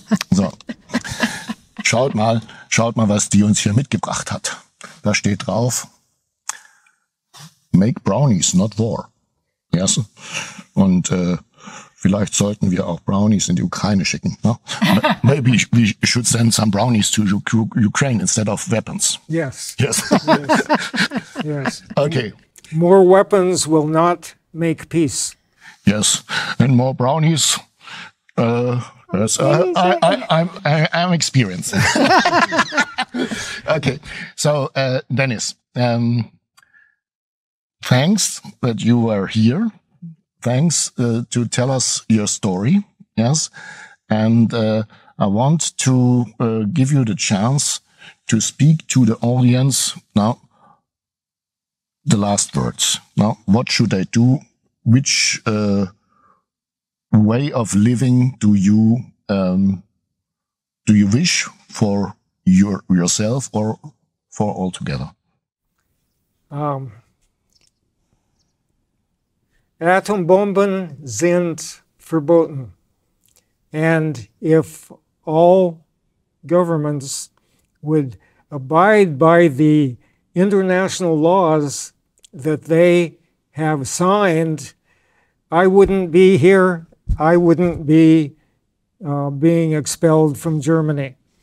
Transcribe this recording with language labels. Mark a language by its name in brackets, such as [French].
[German] So, schaut mal, was die uns hier mitgebracht hat. Da steht drauf, [English] make brownies, not war. Yes? [German] Und vielleicht sollten wir auch Brownies in die Ukraine schicken. [English] No? Maybe we should send some brownies to Ukraine instead of weapons. Yes. Yes. Yes. Okay. More weapons will not make peace. Yes, and more brownies. Yes, I'm experienced. Okay, so Dennis, thanks that you were here. Thanks to tell us your story. Yes, and I want to give you the chance to speak to the audience now. The last words. Now, what should I do? Which way of living do you wish for yourself or for all together? [German] Atombomben sind verboten. [English] And if all governments would abide by the international laws that they have signed, I wouldn't be here. I wouldn't be being expelled from Germany.